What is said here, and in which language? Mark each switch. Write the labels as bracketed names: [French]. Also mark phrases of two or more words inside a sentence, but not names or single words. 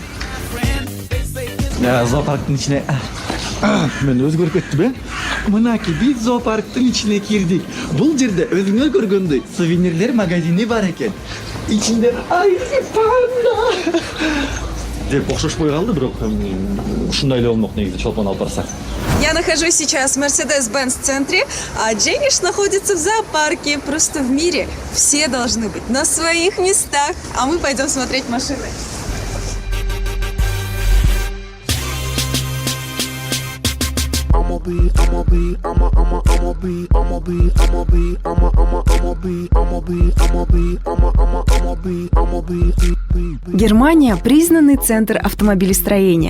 [Kyrgyz] Зоопарктын ичине мен өзгөрүп кеттим, Мынаки, биз зоопарктын ичине кирдик. Бул жерде өзүңөр көргөндөй сувенирлер магазини бар экен. Ичинде панда деп окшошпой калды, бирок ушундай эле болмок негизи чолпон алып барсак. [Russian] Я нахожусь сейчас в Mercedes-Benz центре, а Дженниш находится в зоопарке. Просто в мире все должны быть на своих местах. А мы пойдем смотреть машины. Германия – признанный центр автомобилестроения.